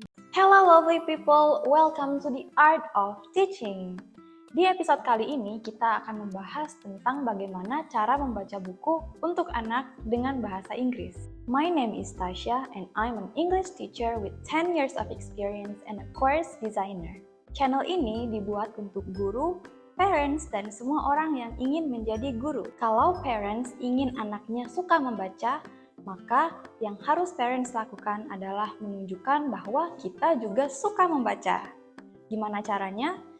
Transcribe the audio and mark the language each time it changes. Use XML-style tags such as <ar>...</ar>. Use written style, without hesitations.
<en>Hello lovely people, welcome to the Art of Teaching.</en> <id>Di episode kali ini kita akan membahas tentang bagaimana cara membaca buku untuk anak dengan bahasa Inggris.</id> <en>My name is Tasha and I'm an English teacher with 10 years of experience and a course designer.</en> <id>Channel ini dibuat untuk guru, parents, dan semua orang yang ingin menjadi guru. Kalau parents ingin anaknya suka membaca, maka yang harus parents lakukan adalah menunjukkan bahwa kita juga suka membaca. Gimana caranya?</id>